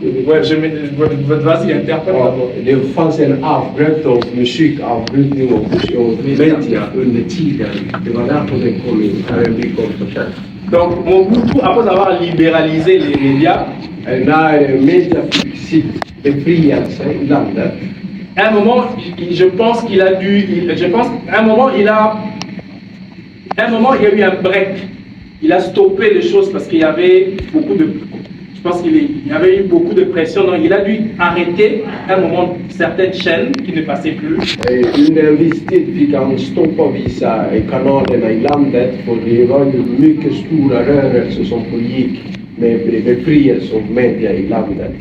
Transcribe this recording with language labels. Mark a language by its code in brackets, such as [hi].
[fr] Vas-y, interprète d'abord. [sv] det fanns en avbrott av musikavbrytning och media under tiden. Det var därför det kom in, R&B kom för sent. [fr] Donc, Mobutu, après avoir libéralisé les médias, [sv] När media fick sitt befrielse i landet, [fr] à un moment, je pense qu'il a dû, à un moment, il y a eu un break. Il a stoppé les choses parce qu'il y avait beaucoup de, je pense qu'il y avait eu beaucoup de pression. Donc, il a dû arrêter à un moment certaines chaînes qui ne passaient plus. [sv] under en viss tid fick han stoppa vissa kanalerna i landet, för det var ju mycket stora rörelser som pågick med befrielse av media i landet.